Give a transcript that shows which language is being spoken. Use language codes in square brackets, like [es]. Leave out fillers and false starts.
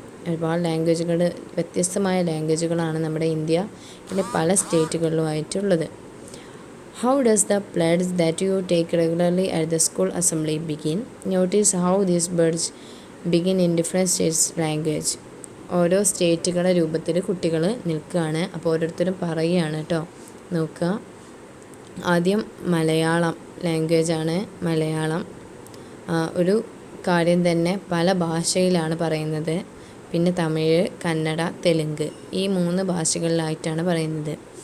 [ml] ഒരുപാട് ലാംഗ്വേജുകൾ, വ്യത്യസ്തമായ ലാംഗ്വേജുകളാണ് നമ്മുടെ ഇന്ത്യയിലെ പല സ്റ്റേറ്റുകളിലുമായിട്ടുള്ളത്. [en] How does the pledge that you take regularly at the school assembly begin? Notice how these words begin in different states' language. [ml] ഓരോ സ്റ്റേറ്റുകളുടെ രൂപത്തിൽ കുട്ടികൾ നിൽക്കുകയാണ്. അപ്പോൾ ഓരോരുത്തരും പറയുകയാണ് കേട്ടോ. നോക്കുക, ആദ്യം മലയാളം ലാംഗ്വേജാണ്. മലയാളം ഒരു കാര്യം തന്നെ പല ഭാഷയിലാണ് പറയുന്നത്. പിന്നെ തമിഴ്, കന്നഡ, തെലുങ്ക്, ഈ 3 ഭാഷകളിലായിട്ടാണ് പറയുന്നത്.